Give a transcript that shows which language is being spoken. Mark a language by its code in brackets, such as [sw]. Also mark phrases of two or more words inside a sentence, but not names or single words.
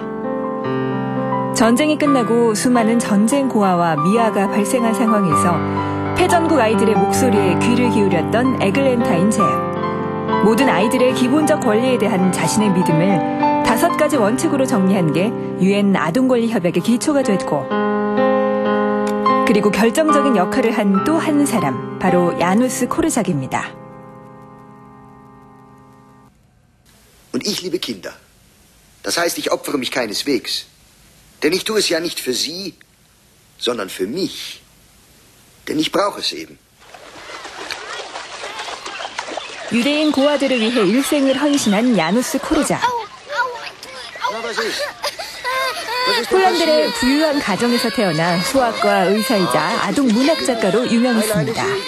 [ko] 전쟁이 끝나고 수많은 전쟁 고아와 미아가 발생한 상황에서 패전국 아이들의 목소리에 귀를 기울였던 에글랜타인 제. 모든 아이들의 기본적 권리에 대한 자신의 믿음을 5가지 원칙으로 정리한 게 유엔 아동권리 협약의 기초가 됐고, 그리고 결정적인 역할을 한 또 한 사람, 바로 야누스 코르작입니다. [de] Und ich liebe Kinder. Das heißt, ich opfere mich keineswegs. Denn ich tue es ja nicht für sie, sondern für mich. Denn ich brauche es eben. [ko] 유대인 고아들을 위해 일생을 헌신한 야누스 코르작. 폴란드의 부유한 가정에서 태어나 수학과 의사이자 아동 문학 작가로 유명했습니다.